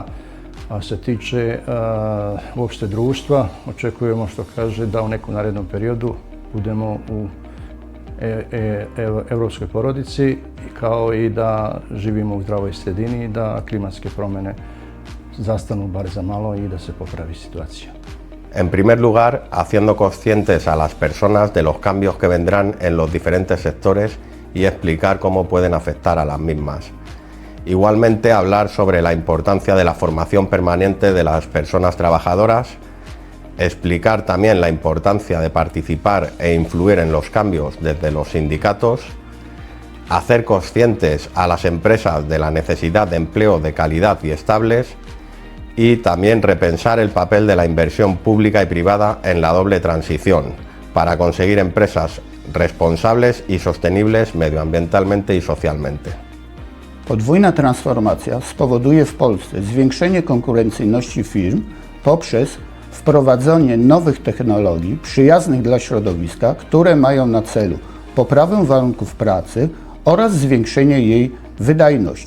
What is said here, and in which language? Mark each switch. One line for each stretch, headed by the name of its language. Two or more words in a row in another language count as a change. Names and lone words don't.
Bosnian: A što se tiče uopšte društva, očekujemo, što kaže, da u nekom narednom periodu budemo u europskoj porodici, kao i da živimo u zdravoj sredini, da klimatske promjene zastanu bar za malo i da se popravi situacija.
Spanish: En primer lugar, haciendo conscientes a las personas de los cambios que vendrán en los diferentes sectores y explicar cómo pueden afectar a las mismas. Igualmente, hablar sobre la importancia de la formación permanente de las personas trabajadoras, explicar también la importancia de participar e influir en los cambios desde los sindicatos, hacer conscientes a las empresas de la necesidad de empleo de calidad y estables, y también repensar el papel de la inversión pública y privada en la doble transición para conseguir empresas responsables i sostenibles medioambientalmente i socialmente.
Polish: Podwójna transformacja spowoduje w Polsce zwiększenie konkurencyjności firm poprzez wprowadzenie nowych technologii przyjaznych dla środowiska, które mają na celu poprawę warunków pracy oraz zwiększenie jej wydajności.